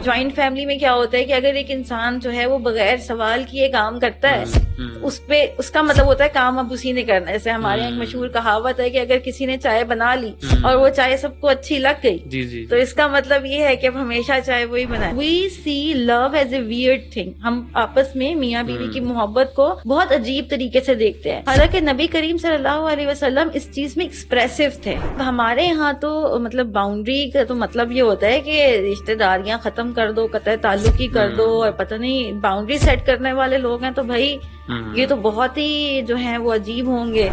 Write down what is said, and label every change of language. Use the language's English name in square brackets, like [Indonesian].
[Urdu] Joint family میں کیا ہوتا ہے کہ اگر ایک انسان جو ہے وہ بغیر سوال کیے کام کرتا ہے، اس پہ اس کا مطلب ہوتا ہے کام اب اسی نے کرنا ہے. جیسے ہمارے یہاں ایک مشہور کہاوت ہے کہ اگر کسی نے چائے بنا لی اور وہ چائے سب کو اچھی لگ گئی، جی جی تو اس کا مطلب یہ ہے کہ اب ہمیشہ چائے وہی بنائے. [English] We see love as a weird thing. [Urdu] ہم آپس میں میاں بیوی کی محبت کو بہت عجیب طریقے سے دیکھتے ہیں، حالانکہ نبی کریم صلی اللہ علیہ وسلم اس چیز میں ایکسپریسو تھے. ہمارے یہاں تو مطلب باؤنڈری کا تو مطلب یہ ہوتا ہے کہ رشتہ داریاں ختم کر دو، قطع تعلق ہی کر دو، اور پتہ نہیں باؤنڈری سیٹ کرنے والے لوگ ہیں تو بھائی یہ تو بہت ہی جو ہیں وہ عجیب ہوں گے.